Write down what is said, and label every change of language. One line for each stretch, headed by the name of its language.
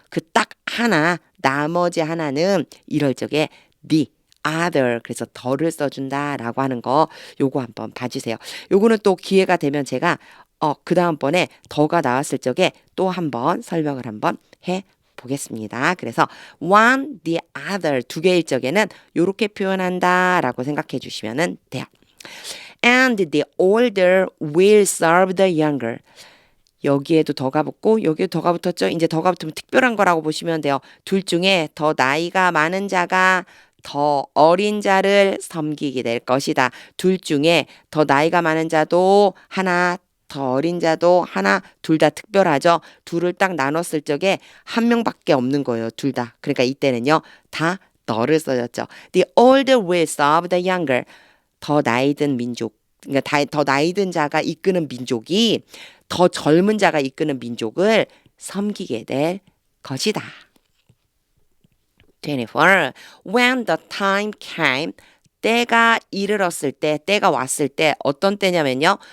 Korean: 그 딱 하나, 나머지 하나는 이럴 적에
English: the other
Korean: 그래서 더를 써준다라고 하는 거 요거 한번 봐주세요. 요거는 또 기회가 되면 제가 그 다음번에 더가 나왔을 적에 또 한번 설명을 한번 해 보겠습니다. 그래서
English: one, the other
Korean: 두 개일 적에는 이렇게 표현한다라고 생각해 주시면 돼요.
English: And the older will serve the younger.
Korean: 여기에도 더가 붙고 여기에도 더가 붙었죠. 이제 더가 붙으면 특별한 거라고 보시면 돼요. 둘 중에 더 나이가 많은 자가 더 어린 자를 섬기게 될 것이다. 둘 중에 더 나이가 많은 자도 하나 더 어린 자도 하나, 둘 다 특별하죠. 둘을 딱 나눴을 적에 한 명밖에 없는 거예요. 둘 다. 그러니까 이때는요. 다 너를 써줬죠.
English: The older will serve the younger.
Korean: 더 나이 든 민족. 그러니까 더 나이 든 자가 이끄는 민족이 더 젊은 자가 이끄는 민족을 섬기게 될 것이다.
English: 24. When the time came,
Korean: 때가 이르렀을 때, 때가 왔을 때 어떤 때냐면요.